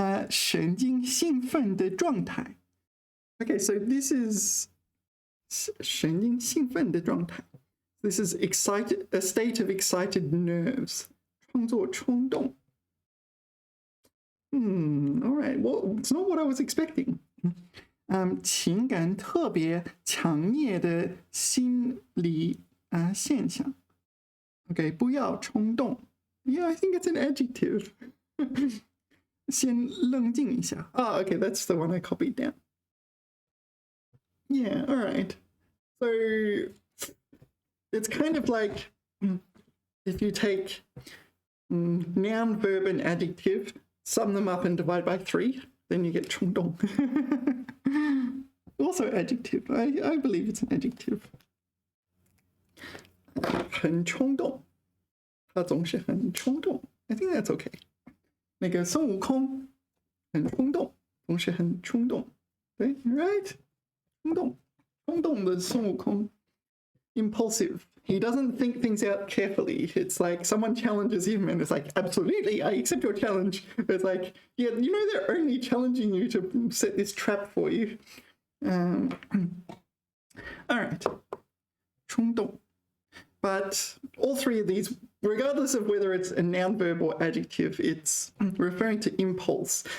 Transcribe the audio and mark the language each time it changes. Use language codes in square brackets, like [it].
[zh] 神经兴奋的状态 [en] Okay, so this is 神经兴奋的状态 This is a state of excited nerves. [zh] 创作冲动 all right. [en] Well, it's not what I was expecting. [zh] 情感特别强烈的心理现象 [en] Okay, [zh] 不要冲动 [en] Yeah, I think it's an adjective. [zh] 先冷静一下 [en] okay, that's the one I copied down. Yeah, all right. So it's kind of like if you take noun, verb, and adjective, sum them up and divide by 3, then you get 冲动. Also adjective. I believe it's an adjective. [zh] 很冲动 他总是很冲动 [en] I think that's okay. [zh] 那个孙悟空很冲动总是很冲动对 right 冲动的孙悟空 impulsive. [en] He doesn't think things out carefully. It's like someone challenges him and it's like, absolutely, I accept your challenge. It's like, yeah, you know they're only challenging you to set this trap for you. All right. 冲动 But all three of these, regardless of whether it's a noun, verb, or adjective, it's referring to impulse.